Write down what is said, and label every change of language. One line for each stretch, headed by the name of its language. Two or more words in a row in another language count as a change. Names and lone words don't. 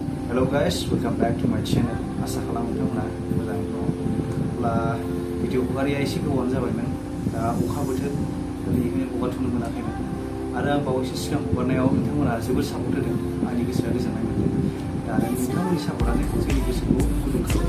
English: Hello guys, welcome back to my channel.
Bodo: Asa खालामो नोंथांमोना मोजाङै दङ। अब्ला भिडिअ हगारिया एसे गोबावानो जाबायमोन। दा अखा बोथोर बेनिखायनो हगारथ'नो मोनाखैमोन। आरो आं बावैसो सिगां हगारनायाव नोंथांमोना जोबोद सापर्ट होदों। आंनि गोसोआ गोजोननाय मोनदों। दा नोंथांमोननि सापर्टआनो जोंनि गोसोखौ गुदुं खालामो।